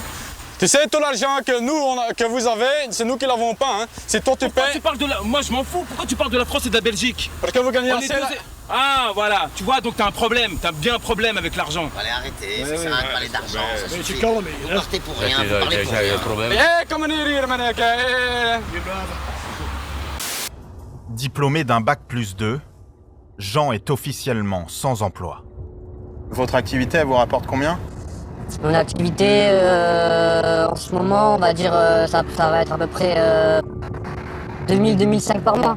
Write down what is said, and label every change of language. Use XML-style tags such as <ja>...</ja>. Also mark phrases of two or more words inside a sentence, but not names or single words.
<fr>Tu sais, tout l'argent que vous avez, c'est nous qui l'avons pas. Hein. C'est toi tu payes. Tu parles de la... Moi je m'en fous, pourquoi tu parles de la France et de la Belgique? Parce que vous gagnez assez. Ah voilà, tu vois, donc t'as un problème, t'as bien un problème avec l'argent. Allez, arrêtez, ça sert à rien de parler d'argent, ça suffit. Vous partez pour rien, vous parlez pour rien.</fr> <nl>Kom hier, meneer.</nl> <fr>Diplômé d'un bac+2, Jean est officiellement sans emploi. Votre activité, elle vous rapporte combien? Mon activité, en ce moment, on va dire, ça va être à peu près 2000-2005 par mois.</fr>